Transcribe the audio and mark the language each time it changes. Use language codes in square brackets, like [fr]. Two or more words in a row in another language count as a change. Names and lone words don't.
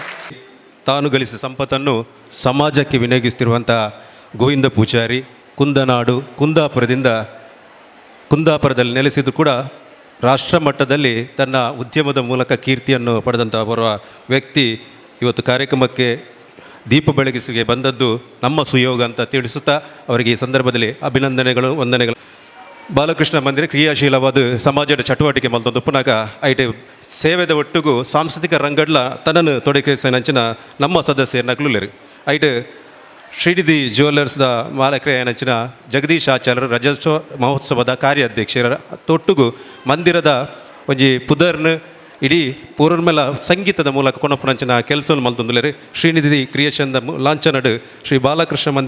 [kn] ತಾನು ಗಳಿಸಿದ ಸಂಪತ್ತನ್ನು ಸಮಾಜಕ್ಕೆ ವಿನಿಯೋಗಿಸ್ತಿರುವಂಥ ಗೋವಿಂದ ಪೂಜಾರಿ ಕುಂದನಾಡು ಕುಂದಾಪುರದಲ್ಲಿ ನೆಲೆಸಿದ್ದು ಕೂಡ ರಾಷ್ಟ್ರ ಮಟ್ಟದಲ್ಲಿ ತನ್ನ ಉದ್ಯಮದ ಮೂಲಕ ಕೀರ್ತಿಯನ್ನು ಪಡೆದಂಥ ಬರುವ ವ್ಯಕ್ತಿ ಇವತ್ತು ಕಾರ್ಯಕ್ರಮಕ್ಕೆ ದೀಪ ಬೆಳಗಿಸಿಗೆ ಬಂದದ್ದು ನಮ್ಮ ಸುಯೋಗ ಅಂತ ತಿಳಿಸುತ್ತಾ ಅವರಿಗೆ ಈ ಸಂದರ್ಭದಲ್ಲಿ ಅಭಿನಂದನೆಗಳು, ವಂದನೆಗಳು. [tcy] ಬಾಲಕೃಷ್ಣ ಮಂದಿರ ಕ್ರಿಯಾಶೀಲವಾದ ಸಮಾಜದ ಚಟುವಟಿಕೆ ಮಲ್ತೊಂದು ಪುನಃ ಐಟೆ ಸೇವೆದ ಒಟ್ಟಿಗೂ ಸಾಂಸ್ಕೃತಿಕ ರಂಗಡ್ಲ ತನ್ನನ್ನು ತೊಡಗಿಸಿನಂಚಿನ ನಮ್ಮ ಸದಸ್ಯರನ್ನಕ್ಲುಲೇರು ಐಟೆ ಶ್ರೀನಿಧಿ ಜ್ಯುವೆಲ್ಲರ್ಸ್ದ ಮಾಲಕ್ರಿಯನಂಚಿನ ಜಗದೀಶ್ ಆಚಾರ್ಯರು ರಜೋತ್ಸವ ಮಹೋತ್ಸವದ ಕಾರ್ಯಾಧ್ಯಕ್ಷರ ತೊಟ್ಟಿಗೂ ಮಂದಿರದ ಒಂಜಿ ಪುದರ್ನ ಇಡೀ ಪೂರ್ವರ್ಮೆಲ ಸಂಗೀತದ ಮೂಲಕ ಕೊನಪುನಂಚಿನ ಕೆಲಸವನ್ನು ಮಲ್ತೊಂದುಲೇರು ಶ್ರೀನಿಧಿ ಕ್ರಿಯೇಷನ್ದ ಲಾಂಛನಡು ಶ್ರೀ ಬಾಲಕೃಷ್ಣ ಮಂದಿರ